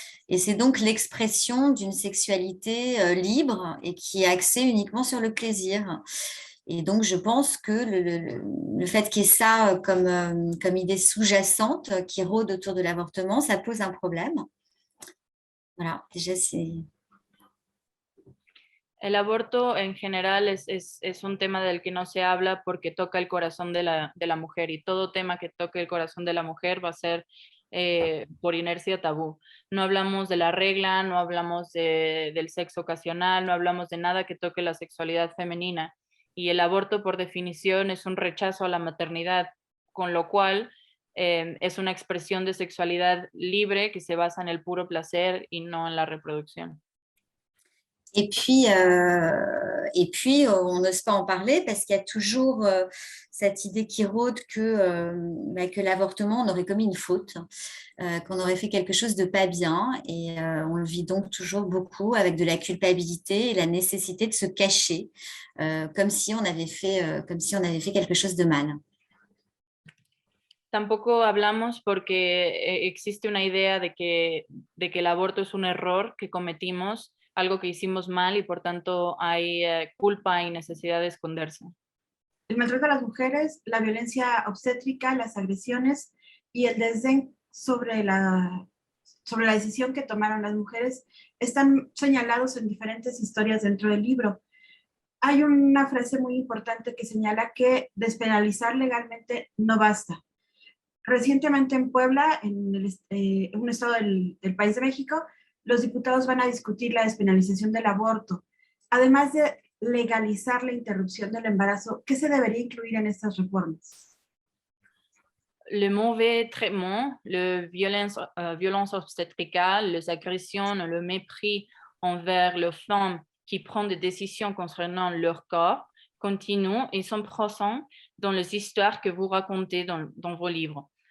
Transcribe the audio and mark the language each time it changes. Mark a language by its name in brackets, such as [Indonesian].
[French] Et c'est donc l'expression d'une sexualité libre et qui est axée uniquement sur le plaisir. Et donc, je pense que le fait qu'il y ait ça comme idée sous-jacente qui rôde autour de l'avortement, ça pose un problème. Voilà, déjà, c'est... [Spanish] El aborto en general es un tema del que no se habla porque toca el corazón de la mujer y todo tema que toque el corazón de la mujer va a ser por inercia tabú. No hablamos de la regla, no hablamos del sexo ocasional, no hablamos de nada que toque la sexualidad femenina y el aborto por definición es un rechazo a la maternidad, con lo cual es una expresión de sexualidad libre que se basa en el puro placer y no en la reproducción. [French] On n'ose pas en parler parce qu'il y a toujours cette idée qui rôde que l'avortement, on aurait commis une faute, qu'on aurait fait quelque chose de pas bien. Et on le vit donc toujours beaucoup avec de la culpabilité et la nécessité de se cacher, comme si on avait fait quelque chose de mal. [Spanish] Tampoco hablamos porque existe una idea de que el aborto es un error que cometimos, algo que hicimos mal y por tanto hay culpa y necesidad de esconderse. El maltrato a las mujeres, la violencia obstétrica, las agresiones y el desdén sobre la decisión que tomaron las mujeres están señalados en diferentes historias dentro del libro. Hay una frase muy importante que señala que despenalizar legalmente no basta. Recientemente en Puebla, en un estado del país de México, los diputados van a discutir la despenalización del aborto. Además de legalizar la interrupción del embarazo, ¿qué se debería incluir en estas reformas? [French] Le mauvais traitement, la violence obstétricale, les agressions, le mépris envers les femmes qui prennent des décisions concernant leur corps continuent et sont présents dans les histoires que vous racontez dans vos livres.